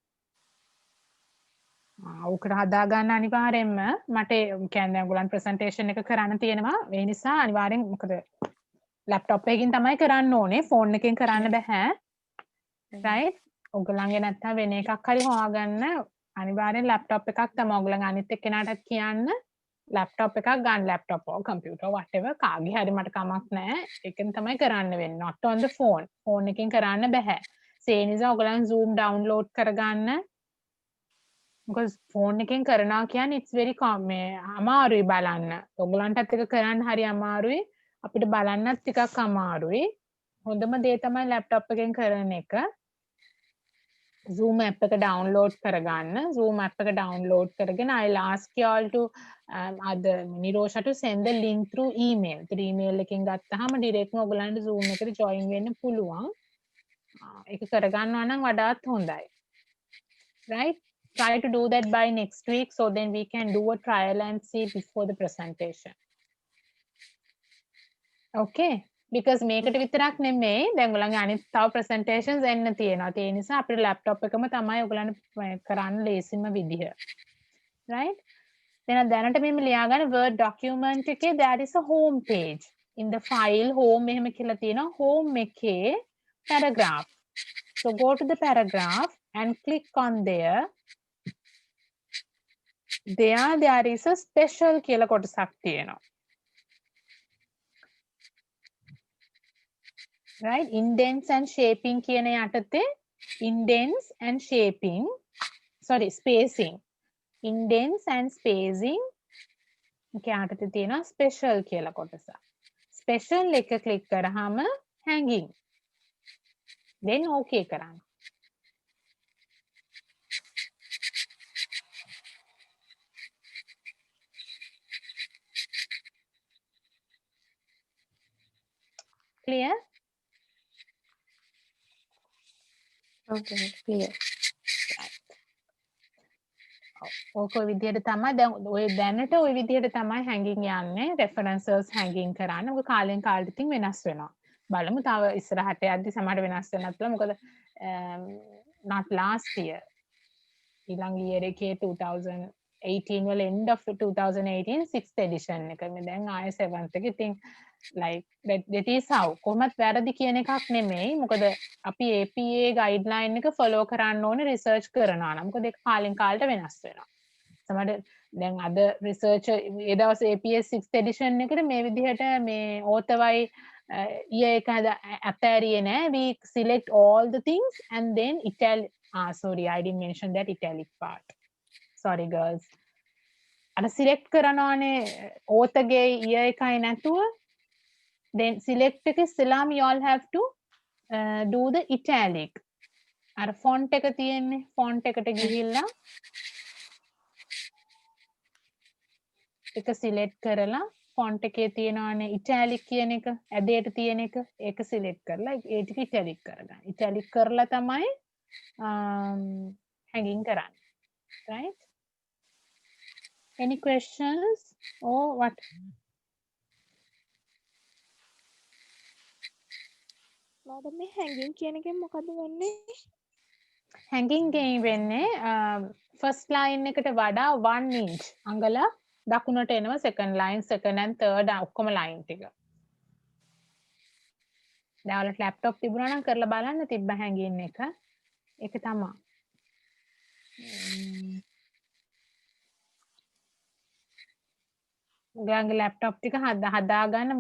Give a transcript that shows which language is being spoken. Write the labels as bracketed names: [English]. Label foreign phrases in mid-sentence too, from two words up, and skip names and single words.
[Sinhala] ඕකට හදාගන්න අනිවාර්යෙන්ම මට කියන්නේ ඔයගොල්ලන් ප්‍රසන්ටේෂන් එක කරන්න තියෙනවා. ඒ නිසා අනිවාර්යෙන් මොකද ලැප්ටොප් එකකින් තමයි කරන්න ඕනේ. ෆෝන් එකෙන් කරන්න බෑ. right? ඔයගොල්ලන්ගේ නැත්තම් වෙන එකක් හරි හොයාගන්න අනිවාර්යෙන් ලැප්ටොප් එකක් තමයි ඔයගොල්ලන් අනිත් එක්කෙනාටත් කියන්න ලැප්ටොප් එකක් ගන්න [English] laptop or computer whatever [Sinhala] කාගේ හරි මට කමක් නැහැ. ඒකෙන් තමයි කරන්න වෙන්නේ. [English] not on the phone. [Sinhala] ෆෝන් එකෙන් කරන්න බෑ. ඒ නිසා ඔයගොල්ලන් Zoom download කරගන්න. මොකද ෆෝන් එකෙන් කරනවා කියන්නේ [English] it's very [Sinhala] අමාරුයි බලන්න. ඔයගොල්ලන්ටත් එක කරන්න හරි අමාරුයි. අපිට බලන්නත් ටිකක් අමාරුයි. හොඳම දේ තමයි ලැප්ටොප් එකෙන් කරන එක. Zoom app එක download කරගන්න. [English] Zoom app එක download කරගෙන I'll ask you all to Nirosha to send the link through email. [Sinhala] email එකෙන් ගත්තාම direct ඔයගොල්ලන්ට Zoom එකට join වෙන්න පුළුවන්. ඒක කරගන්නවා නම් වඩාත් හොඳයි. [English] Right? Try to do that by next week so then we can do a trial and see before the presentation. Okay? because [Sinhala] මේකට විතරක් නෙමෙයි දැන් ඔයගොල්ලන්ගේ අනිත් තව presentations එන්න තියෙනවා. ඒ නිසා අපේ laptop එකම තමයි ඔයගොල්ලන්ට කරන්න ලේසිම විදිහ. [English] right? [Sinhala] එහෙනම් දැනට මෙහෙම ලියාගන්න [English] word document එකේ there is a home page. in the file home [Sinhala] මෙහෙම කියලා තියෙනවා. [English] home එකේ paragraph. so go to the paragraph and click on there. there is a special [Sinhala] කියලා කොටසක් තියෙනවා. [English] right? indents and shaping [Sinhala] කියන යටතේ [English] indents and shaping spacing indents and spacing [Sinhala] එක යටතේ තියෙනවා [English] special [Sinhala] කියලා කොටස. [English] special එක click කරාම hanging then okay කරන්න. clear? Okay, clear. [Sinhala] ඕක ඔය විදිහට තමයි දැන් ඔය දැනට ඔය විදිහට තමයි hanging යන්නේ [English] references hanging [Sinhala] කරන්න. මොකද කාලෙන් කාලට ඉතින් වෙනස් වෙනවා. බලමු තව ඉස්සරහට යද්දි සමහර වෙනස් වෙනත් පුළුවන්. මොකද [English] not last year [Sinhala] ඊළඟ year එකේ 2018 වල [English] end of 2018 6th edition [Sinhala] එක මේ දැන් ආයෙ 7th එක ඉතින් [English] like that is how [Sinhala] කොහොමත් වැරදි කියන එකක් නෙමෙයි. මොකද අපි APA guideline එක follow කරන්න ඕනේ research කරනවා නම්. මොකද ඒක කාලෙන් කාලට වෙනස් වෙනවා. සමහර දැන් අද research ඒ දවස් [English] APA 6th edition [Sinhala] එකට මේ විදිහට මේ author-වයි year එක අතෑරියේ නෑ. [English] we select all the things and then sorry I didn't mention that italic part. sorry girls. [Sinhala] අර select කරනවානේ author ගේ year එකයි නැතුව then select එක ඉස්සෙල්ලාම [English] you all have to do the italic. [Sinhala] අර font එක තියෙන්නේ font එකට ගිහිල්ලා එක select කරලා font එකේ තියෙනවානේ italic කියන එක ඇදේට තියෙන එක ඒක select කරලා ඒ ටික italic කරගන්න. italic කරලා තමයි hanging කරන්නේ. [English] right? any questions or what? [Sinhala] මඩම් මේ hanging කියන එකෙන් මොකද වෙන්නේ? hanging ගෙන් වෙන්නේ [English] first line [Sinhala] එකට වඩා 1 inch අඟල දකුණට එනවා [English] second line second and third [Sinhala] ඔක්කොම line ටික. දැන් ඔයාලට laptop තිබුණා නම් කරලා බලන්න තිබ්බ hanging එක. ඒක තමයි. ඔයාගේ ලැප්ටොප් ටික හදාගන්න.